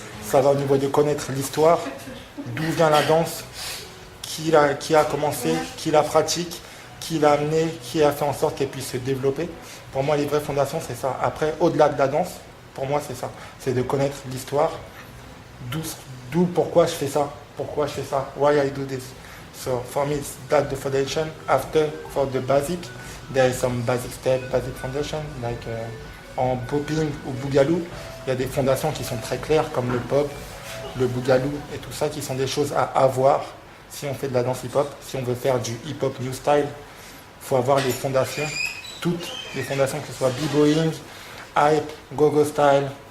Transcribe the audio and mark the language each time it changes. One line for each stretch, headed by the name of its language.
French: Ça va au niveau de connaître l'histoire, d'où vient la danse, qui a commencé, qui la pratique, qui l'a amené, qui a fait en sorte qu'elle puisse se développer. Pour moi, les vraies fondations, c'est ça. Après, au-delà de la danse, pour moi, c'est ça. C'est de connaître l'histoire, d'où pourquoi je fais ça. Pourquoi je fais ça.
English: Why I do this. So, for me, that's the foundation. After, for the basic, there is some basic step, basic foundation.
French: Like en popping ou boogaloo, il y a des fondations qui sont très claires, comme le pop, le boogaloo et tout ça, qui sont des choses à avoir si on fait de la danse hip-hop. Si on veut faire du hip-hop new style, il faut avoir les fondations, toutes les fondations, que ce soit b-boying, hype, go-go style,